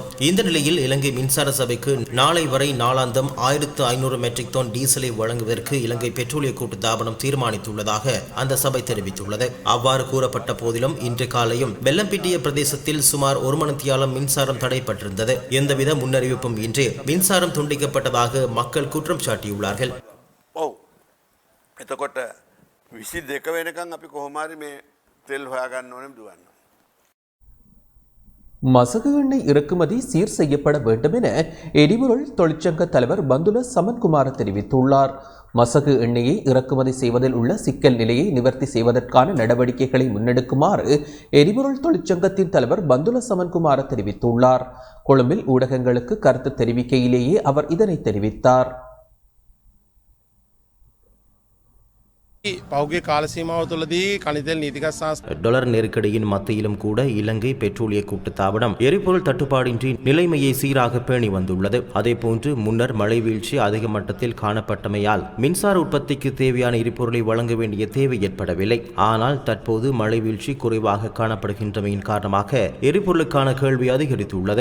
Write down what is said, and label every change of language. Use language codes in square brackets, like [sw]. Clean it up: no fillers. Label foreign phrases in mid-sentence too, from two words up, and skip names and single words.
[ta] இந்த நிலையில் இலங்கை மின்சார சபைக்கு நாளை வரை நாளாந்தம் 1500 மெட்ரிக் டன் டீசலை வழங்குவதற்கு இலங்கை பெட்ரோலிய கூட்டுத்தாபனம் தீர்மானித்துள்ளதாக அந்த சபை தெரிவித்துள்ளது. அவ்வாறு கூறப்பட்ட போதிலும் இன்று காலையும் வெள்ளம்பிட்டிய பிரதேசத்தில் சுமார் 1 மணித்தியாலம் மின்சாரம் தடைப்பட்டிருந்தது. எந்தவித முன்னறிவிப்பும் இன்றி மின்சாரம் துண்டிக்கப்பட்டதாக மக்கள் குற்றம் சாட்டியுள்ளார்கள். [si] එතකොට 22 වෙනකන් අපි කොහොම හරි මේ තෙල් හොයාගන්න ඕනේ දුවන්න. [ta] மசகு எண்ணெய் இறக்குமதி சீர் செய்யப்பட வேண்டும் என எரிபொருள் தொழிற்சங்க தலைவர் பந்துல சமன்குமார் தெரிவித்துள்ளார். மசகு எண்ணெயை இறக்குமதி செய்வதில் உள்ள சிக்கல் நிலையை நிவர்த்தி செய்வதற்கான நடவடிக்கைகளை முன்னெடுக்குமாறு எரிபொருள் தொழிற்சங்கத்தின் தலைவர் பந்துல சமன்குமார தெரிவித்துள்ளார். கொழும்பில் ஊடகங்களுக்கு கருத்து தெரிவிக்கையிலேயே அவர் இதனை தெரிவித்தார். [si] පෞගේ කාලසීමාව තුළදී කනිතෙල් නීතිගත් සංස්ථා [ta] டாலர் நெருக்கடியின் மத்தியிலும் கூட இலங்கை பெட்ரோலிய கூட்டுத்தாபனம் எரிபொருள் தட்டுப்பாடின்றி நிலைமையை சீராக பேணி வந்துள்ளது. அதேபோன்று முன்னர் மழை வீழ்ச்சி அதிக மட்டத்தில் காணப்பட்டமையால் மின்சார உற்பத்திக்கு தேவையான எரிபொருளை வழங்க வேண்டிய தேவை ஏற்படவில்லை. ஆனால் தற்போது மழை வீழ்ச்சி குறைவாக காணப்படுகின்றமையின் காரணமாக எரிபொருளுக்கான கேள்வி அதிகரித்துள்ளது.